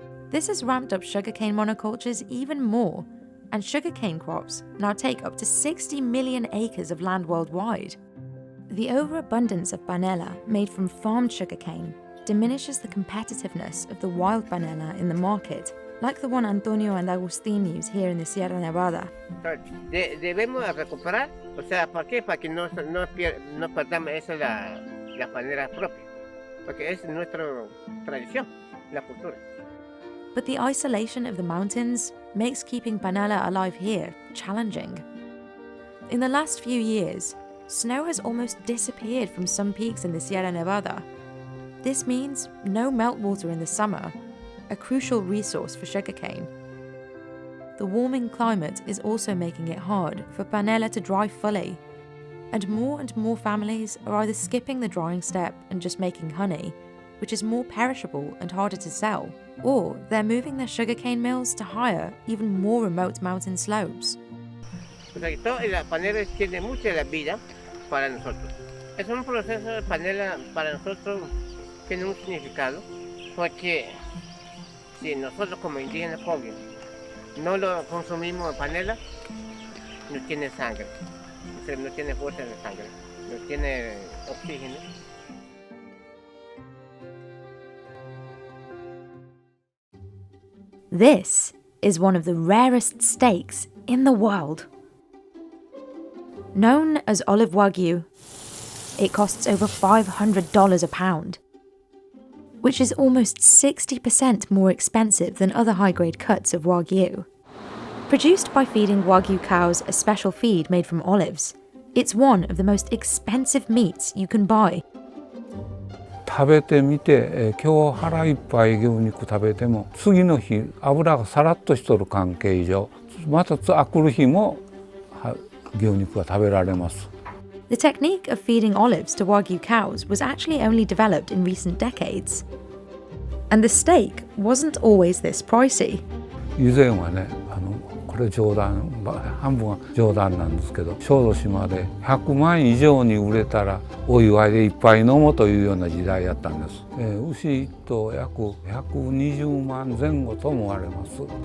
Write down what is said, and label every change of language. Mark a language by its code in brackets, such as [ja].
[en] This has ramped up sugarcane monocultures even more, and sugarcane crops now take up to 60 million acres of land worldwide. The overabundance of panela made from farmed sugarcane diminishes the competitiveness of the wild panela in the market, like the one Antonio and Agustin use here in the Sierra Nevada. [es] Debemos recuperar, o sea, ¿para qué? Para que no perdamos esa la panela propia, porque es nuestra tradición, la cultura. [en] But the isolation of the mountains makes keeping panela alive here challenging. In the last few years, snow has almost disappeared from some peaks in the Sierra Nevada. This means no meltwater in the summer, a crucial resource for sugarcane. The warming climate is also making it hard for panela to dry fully, and more families are either skipping the drying step and just making honey, which is more perishable and harder to sell, or they're moving their sugarcane mills to higher, even more remote mountain slopes. [es] La panela tiene mucha vida para nosotros. Es un proceso de panela para nosotros tiene un significado, porque si nosotros como indígenas pobres no lo consumimos panela, no tiene sangre, no tiene fuerza en la sangre, no tiene oxígeno. [en] This is one of the rarest steaks in the world. Known as olive wagyu, it costs over $500 a pound, which is almost 60% more expensive than other high-grade cuts of wagyu. Produced by feeding wagyu cows a special feed made from olives, it's one of the most expensive meats you can buy. [ja] 食べてみて、今日腹いっぱい牛肉食べても次の日油がさらっとしとる関係上、またあくる日も牛肉が食べられます。 [en] The technique of feeding olives to wagyu cows was actually only developed in recent decades. And the steak wasn't always this pricey. [ja] 以前はね、これ冗談、半分は冗談なんですけど、小豆島で100万以上に売れたらお祝いでいっぱい飲もうというような時代やったんです。牛1頭約120万前後と思われます。